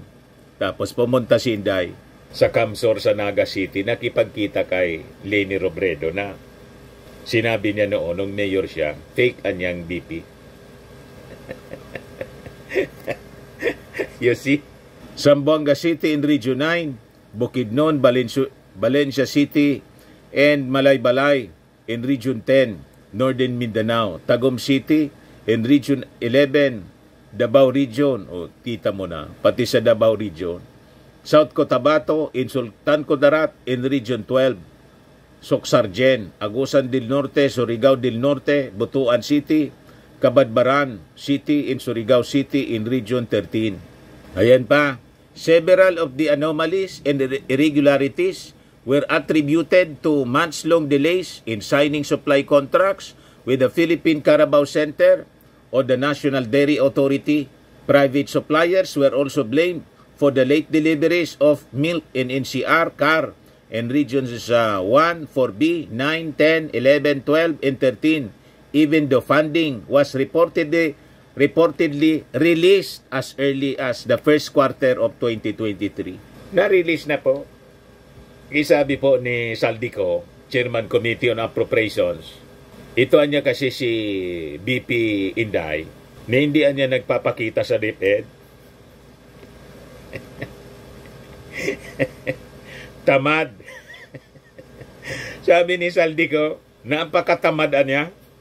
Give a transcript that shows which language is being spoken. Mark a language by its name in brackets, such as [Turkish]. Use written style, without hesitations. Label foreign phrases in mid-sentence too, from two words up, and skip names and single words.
[Filipino] Tapos pumunta si Inday sa Camsor sa Naga City, nakipagkita kay Leni Robredo na sinabi niya noon, nung mayor siya, fake anyang BP. [English] You see? Zamboanga City in Region 9, Bukidnon, Valencia City, and Malaybalay in Region 10, Northern Mindanao. Tagum City in Region 11, Davao Region. [Filipino] O, kita mo na, pati sa Davao Region. South Cotabato in Sultan Kudarat in Region 12, Socsargen, Agusan del Norte, Surigao del Norte, Butuan City, Cabadbaran City in Surigao City in Region 13. Ayan pa, [English] several of the anomalies and irregularities were attributed to months-long delays in signing supply contracts with the Philippine Carabao Center o the National Dairy Authority. Private suppliers were also blamed for the late deliveries of milk in NCR, CAR, and regions 1, 4B, 9, 10, 11, 12, and 13. Even though funding was reportedly released as early as the first quarter of 2023. [Filipino] Na-release na po. Isabi po ni Saldico, Chairman Committee on Appropriations, ito niya kasi si BP Inday, na hindi niya nagpapakita sa DepEd. Tamad. Sabi ni Saldico, napakatamad niya.